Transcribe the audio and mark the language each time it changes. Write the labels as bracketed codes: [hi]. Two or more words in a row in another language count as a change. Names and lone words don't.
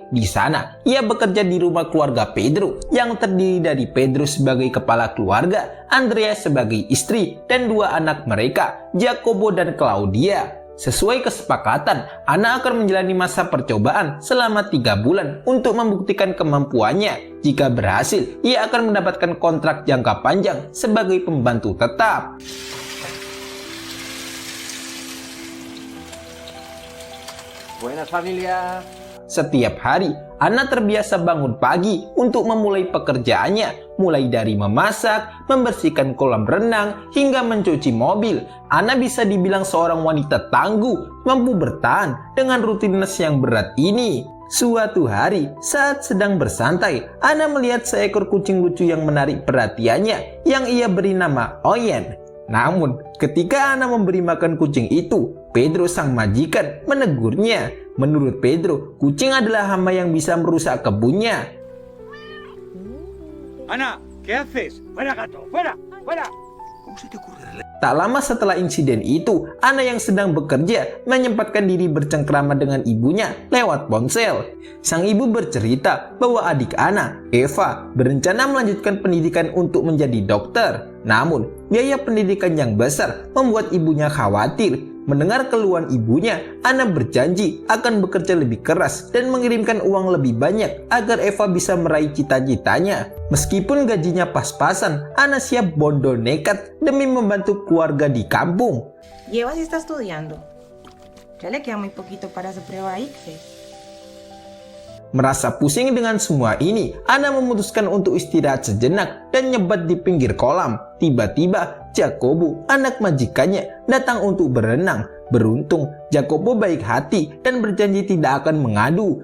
[id] Di sana, ia bekerja di rumah keluarga Pedro yang terdiri dari Pedro sebagai kepala keluarga, Andrea sebagai istri, dan 2 anak mereka, Jacobo dan Claudia. Sesuai kesepakatan, Ana akan menjalani masa percobaan selama 3 bulan untuk membuktikan kemampuannya. Jika berhasil, ia akan mendapatkan kontrak jangka panjang sebagai pembantu tetap. [es] Buenas familia. [id] Setiap hari, Ana terbiasa bangun pagi untuk memulai pekerjaannya, mulai dari memasak, membersihkan kolam renang, hingga mencuci mobil. Ana bisa dibilang seorang wanita tangguh, mampu bertahan dengan rutinitas yang berat ini. Suatu hari, saat sedang bersantai, Ana melihat seekor kucing lucu yang menarik perhatiannya, yang ia beri nama Oyen. Namun, ketika Ana memberi makan kucing itu, Pedro sang majikan menegurnya. Menurut Pedro, kucing adalah hama yang bisa merusak kebunnya. [es] Ana, ¿qué haces? Fuera gato, fuera, fuera. [id] Tak lama setelah insiden itu, Ana yang sedang bekerja menyempatkan diri bercengkrama dengan ibunya lewat ponsel. Sang ibu bercerita bahwa adik Ana, Eva, berencana melanjutkan pendidikan untuk menjadi dokter. Namun, biaya pendidikan yang besar membuat ibunya khawatir. Mendengar keluhan ibunya, Ana berjanji akan bekerja lebih keras dan mengirimkan uang lebih banyak agar Eva bisa meraih cita-citanya. Meskipun gajinya pas-pasan, Ana siap bondol nekat demi membantu keluarga di kampung. [es] Eva sí está estudiando. Ya le queda muy poquito para su prueba ICFES. [id] Merasa pusing dengan semua ini, Ana memutuskan untuk istirahat sejenak dan nyebat di pinggir kolam. Tiba-tiba, Jacobo, anak majikannya, datang untuk berenang. Beruntung, Jacobo baik hati dan berjanji tidak akan mengadu.